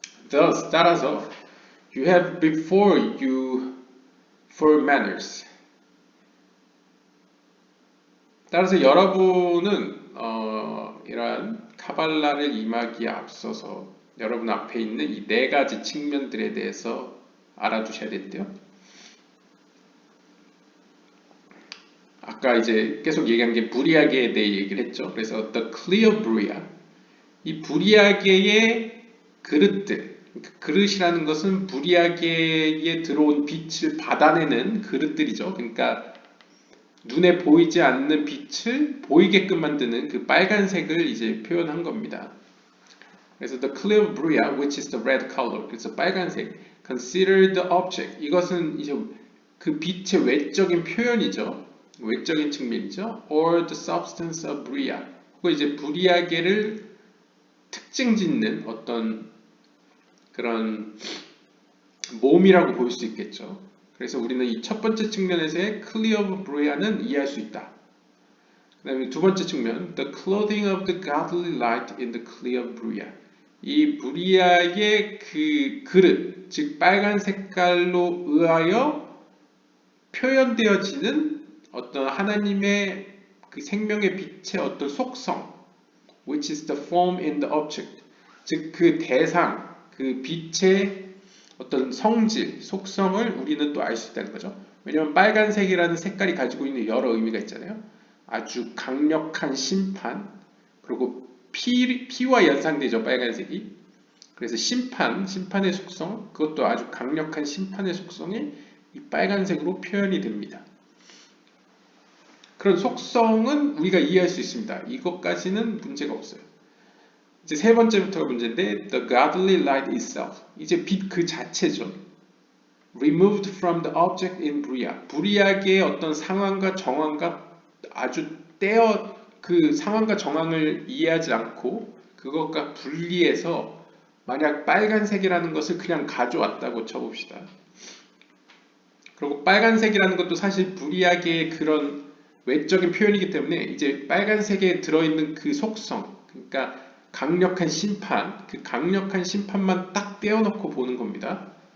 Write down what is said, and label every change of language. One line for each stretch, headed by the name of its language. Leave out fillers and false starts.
English: Thus,
Korean: 따라서
English: you have before you four manners.
Korean: 따라서 여러분은 이러한 카발라를 임하기에 앞서서 여러분 앞에 있는 이 네 가지 측면들에 대해서 알아두셔야 된대요. 아까 이제 계속 얘기한 게 부리아게에 대해 얘기를 했죠. 그래서
English: the clear
Korean: 부리아, 이 부리아게의 그릇들, 그릇이라는 것은 부리아게에 들어온 빛을 받아내는 그릇들이죠. 그러니까 눈에 보이지 않는 빛을 보이게끔 만드는 그 빨간색을 이제 표현한 겁니다. 그래서
English: the clear bria, which is the red color,
Korean: 그래서 빨간색.
English: Consider the object.
Korean: 이것은 이제 그 빛의 외적인 표현이죠. 외적인 측면이죠.
English: Or the substance of bria.
Korean: 그리고 이제 부리아게를 특징 짓는 어떤 그런 몸이라고 볼 수 있겠죠. 그래서 우리는 이 첫 번째 측면에서의 clear of bria는 이해할 수 있다. 그 다음에 두 번째 측면,
English: the clothing of the godly light in the clear bria.
Korean: 이 브리아의 그 그릇, 즉 빨간 색깔로 의하여 표현되어지는 어떤 하나님의 그 생명의 빛의 어떤 속성,
English: which is the form in the object,
Korean: 즉 그 대상, 그 빛의 어떤 성질, 속성을 우리는 또 알 수 있다는 거죠. 왜냐하면 빨간색이라는 색깔이 가지고 있는 여러 의미가 있잖아요. 아주 강력한 심판, 그리고 피와 연상되죠, 빨간색이. 그래서 심판의 속성, 그것도 아주 강력한 심판의 속성이 이 빨간색으로 표현이 됩니다. 그런 속성은 우리가 이해할 수 있습니다. 이것까지는 문제가 없어요. 이제 세 번째부터가 문제인데,
English: the godly light itself.
Korean: 이제 빛 그 자체죠.
English: removed from the object in bria.
Korean: 부리아게의 어떤 상황과 정황과 아주 그 상황과 정황을 이해하지 않고 그것과 분리해서 만약 빨간색이라는 것을 그냥 가져왔다고 쳐봅시다. 그리고 빨간색이라는 것도 사실 부리아게의 그런 외적인 표현이기 때문에 이제 빨간색에 들어있는 그 속성, 그러니까 강력한 심판, 그 강력한 심판만 딱 떼어놓고 보는 겁니다.